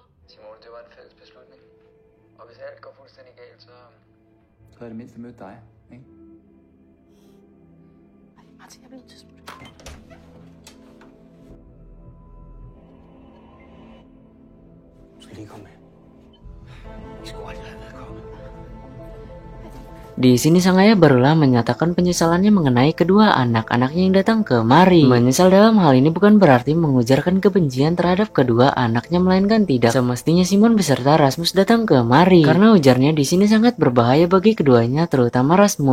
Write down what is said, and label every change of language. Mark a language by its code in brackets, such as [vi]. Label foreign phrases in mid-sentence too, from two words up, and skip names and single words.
[da] Simone, det var en fælles beslutning. Og hvis alt går fuldstændig galt, så havde jeg det mindste mødt dig, ikke? Ej, Martin, jeg bliver nødt til at smutte. Du skal lige komme med. Vi skulle aldrig have været kommet. [id] Di sini sang ayah barulah menyatakan penyesalannya mengenai kedua anak-anaknya yang datang kemari. Menyesal dalam hal ini bukan berarti mengujarkan kebencian terhadap kedua anaknya, melainkan tidak semestinya Simon beserta Rasmus datang kemari, karena ujarnya di sini sangat berbahaya bagi keduanya, terutama Rasmus.